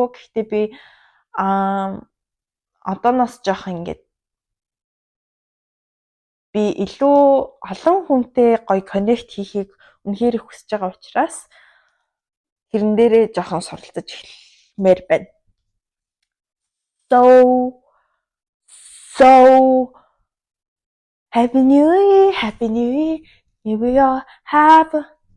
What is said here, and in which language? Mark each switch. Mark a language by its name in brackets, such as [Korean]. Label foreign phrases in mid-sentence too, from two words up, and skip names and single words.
[Mongolian] Гэхдээ би одооноос жоох ингээд би илүү олон хүнтэй гоё коннект хийхийг үнэхээр их хүсэж байгаа учраас тэрэн дээрээ жоохон суралцаж эхлэмээр байна. [English] So Happy New Year. May we all have a